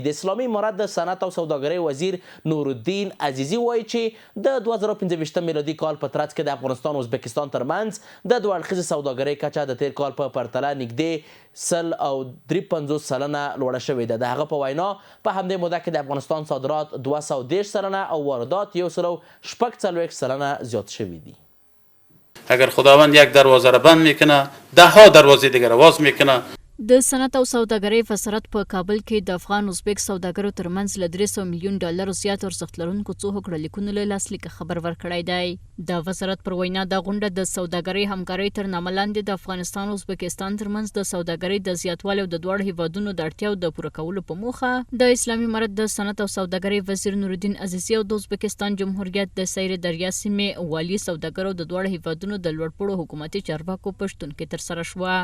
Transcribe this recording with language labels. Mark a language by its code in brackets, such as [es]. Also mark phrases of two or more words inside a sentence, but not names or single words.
[ps] د اسلامي امارت د صنعت او سوداګرۍ وزیر نورالدین عزیزي وایي چې د 2015 میلادي کال په ترڅ کې د افغانستان او ازبکستان ترمنځ د دوه اړخیزې سوداګرۍ کچه د تیر کال په پرتله نږدې 153 سلنه لوړه شوې ده. د هغه په وینا په همدې موده کې د افغانستان صادرات 210 سلنه او واردات 140 سلنه زیاد شوی دی. [fa] اگر خداوند یک دروازه را بند میکنه 10 دروازه دیگر باز میکنه. [ps] د صنعت او سوداګرۍ وزارت په کابل کې د افغان ازبک سوداګرو ترمنځ له 300 میلیون ډالرو زیات ارزښت لرونکو څو هوکړه لیکونو له لاسلیک خبر ورکړی دی. د وزارت پر وینا دا غونډه د سوداګرۍ همکارۍ تر نامه لاندې د افغانستان او ازبکستان ترمنځ د سوداګرۍ د زیاتوالي او د دواړو هیوادونو د اړتیاو د پوره کولو په موخه د اسلامي امارت د صنعت او سوداګرۍ وزیر نورالدین عزیزي او د ازبکستان جمهوریت د سیر دریا سیمې والي سوداګرو د دواړو هیوادونو د لوړپوړو حکومتي چارواکو پښتون کې ترسره شوه.